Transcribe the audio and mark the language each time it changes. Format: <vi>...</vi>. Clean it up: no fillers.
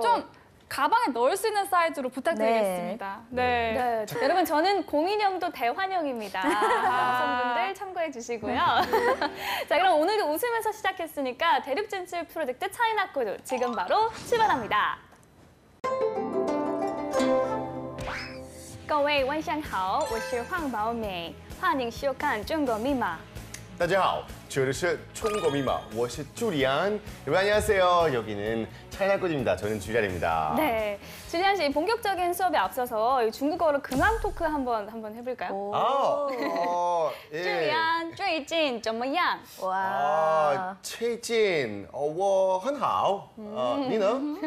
<ko>좀 가방에 넣을 수 있는 사이즈로 부탁드리겠습니다. 네. 네, 여러분 저는 곰인형도 대환영입니다. 남성분들 참고해 주시고요. 자, 그럼 오늘도 웃으면서 시작했으니까 대륙 진출 프로젝트 차이나 코드 지금 바로 출발합니다.</ko> <zh>各位晚上好，我是黄宝美，欢迎收看中国密码。大家好，这里是中国密码，我是朱利安.</zh> <ko>여러분 안녕하세요. 여기는 차이나꽃입니다. 저는 주리안입니다. 네, 주리안 씨 본격적인 수업에 앞서서 이 중국어로 근황 토크 한번 해볼까요? 오. 예.</ko> <zh>朱利安最近怎么样?</zh> <ko>와.</ko> <zh>最近我很好.你呢?</zh>